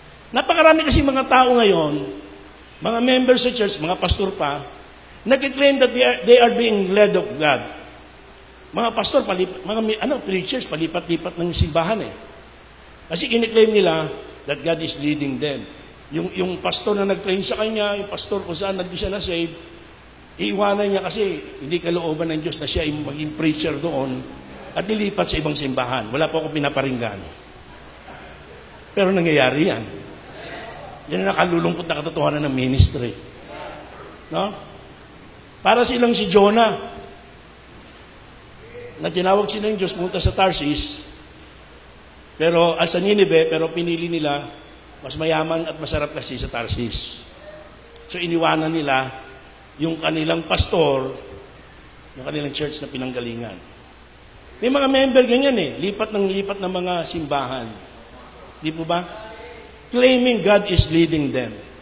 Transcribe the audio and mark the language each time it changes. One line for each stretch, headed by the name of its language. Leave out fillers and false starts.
Filipino: Napakarami kasi mga tao ngayon, mga members sa church, mga pastor pa, nag-claim
English: that they are being led of God.
Filipino: Mga pastor, preachers, palipat-lipat ng simbahan eh. Kasi kiniklaim nila
English: that God is leading them.
Filipino: Yung pastor na nag-train sa kanya, yung pastor kung saan nag siya na-save, iiwanan niya kasi hindi kalooban ng Diyos na siya maging preacher doon at nilipat sa ibang simbahan. Wala po akong pinaparinggan. Pero nangyayari yan. Yan ang nakalulungkot na katotohanan ng ministry. No? Para silang si Jonah, na tinawag sila ng Diyos pumunta sa Tarsis, pero sa Nineveh, pero pinili nila, mas mayaman at masarap kasi sa Tarsis. So iniwanan nila yung kanilang pastor, yung kanilang church na pinanggalingan. May mga member ganyan eh, lipat ng mga simbahan. Di po ba?
English: Claiming God is leading them.